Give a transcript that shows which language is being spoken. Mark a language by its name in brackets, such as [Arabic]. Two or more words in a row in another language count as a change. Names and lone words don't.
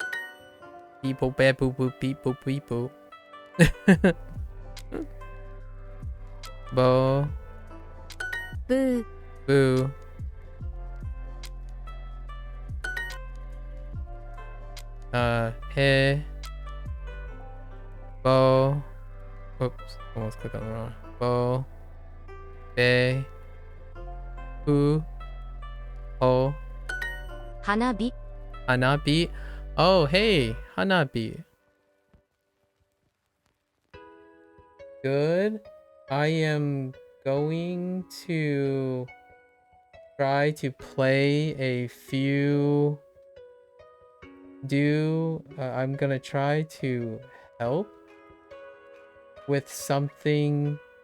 [English] People. Be. Boo. Boo. Beep. Boo. Beep. Boo. Bo. Boo. Boo. He. Bo. Oops, almost clicked on the wrong. Bo. Be. Boo. Ho. Hanabi. Hanabi. Oh, hey, Hanabi. Good. I am going to try to play a few. I'm gonna try to help with something.